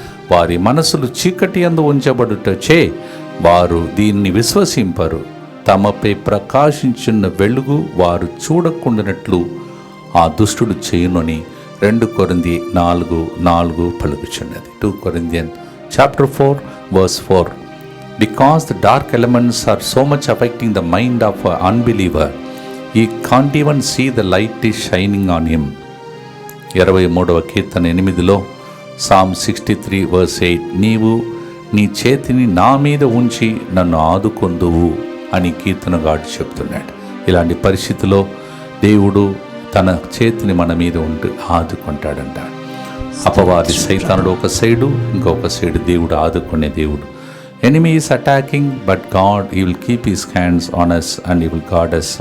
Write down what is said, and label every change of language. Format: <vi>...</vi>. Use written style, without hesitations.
<te>వారి మనసులు చీకటి యందు ఉంచబడుటచే వారు దీన్ని విశ్వసింపరు. తమపై ప్రకాశించున్న వెలుగు వారు చూడకుండానట్లు ఆ దుష్టుడు చేయునని 2 కొరింథీ 4:4 పలుకుచున్నది.</te> <en>2 Corinthians chapter 4 verse 4. Because the dark elements are so much affecting the mind of an unbeliever, he can't even see the light is shining on him.</en> <te>23వ Keerthana 8లో</te> <en>Psalm 63 verse 8,</en> <te>నీవు నీ చేతిని నా మీద ఉంచి నన్ను ఆదుకొందువు అని కీర్తనగాడు చెప్తున్నాడు. ఇలాంటి పరిస్థితిలో దేవుడు తన చేతిని మన మీద ఉండి ఆదుకుంటాడంట. అపవాది సైతానుడు ఒక సైడు, ఇంకొక సైడు దేవుడు ఆదుకునే దేవుడు.</te> <en>Enemy is attacking, but God, He will keep His hands on us and He will guard us.</en>